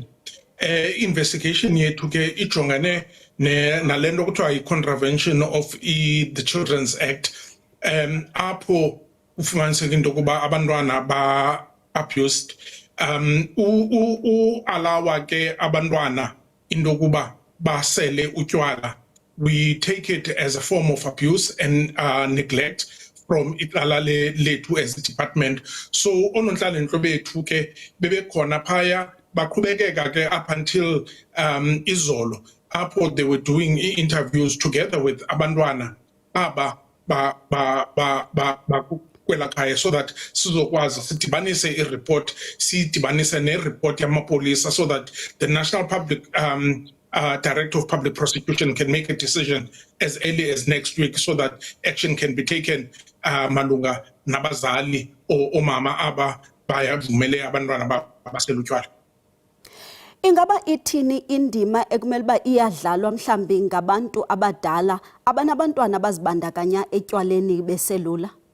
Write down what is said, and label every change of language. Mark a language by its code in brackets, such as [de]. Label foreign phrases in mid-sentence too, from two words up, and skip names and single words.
[xh] Investigation yethu ke ijongane nalento kuthiwa yi- [en] contravention of the Children's Act, [xh] apho ufumaniseka into yokuba abantwana ba-abused. Alawa ke abantwana into yokuba basele utywala. [en] We take it as a form of abuse and neglect from [xh] icala lethu [en] as a department. [xh] So onontlalo-ntle bethu ke bebekhona phaya baqhubekeka ke [en] up until [xh] izolo apho [en] they were doing interviews together with [xh] abantwana aba kwela khaya [en] so that [xh] sizokwazi sidibanise i-report, sidibanise ne-report yamapolisa [en] so that the National Public Director of Public Prosecution can make a decision as early as next week so that action can be taken [xh] malunga nabazali o mama aba bayavumele abantwana basela utywala. Ingaba ithini indima ekumele uba iyadlalwa mhlambi ngabantu abadala abanabantwana abazibandakanya etywaleni beselula?